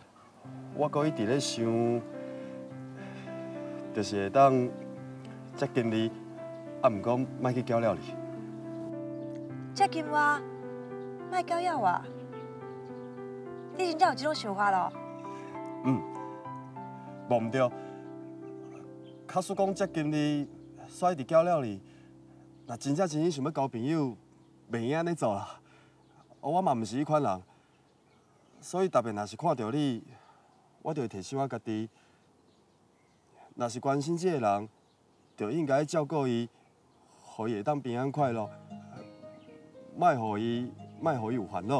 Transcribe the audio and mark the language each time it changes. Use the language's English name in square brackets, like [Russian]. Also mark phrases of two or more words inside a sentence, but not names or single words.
[Min Nan Chinese] 我搁一直咧想，就是会当接近你，啊，毋过莫去搅了你。接近我，莫搅扰我。你真正有这种想法咯？无毋对。假使讲接近你。煞一直搅了你，若真正想要交朋友，袂用安尼做啦。我嘛毋是迄款人，所以特别若是看到你，我就会提醒我家己，若是关心这个人，就应该照顾伊，互伊会当平安快乐，莫互伊有烦恼。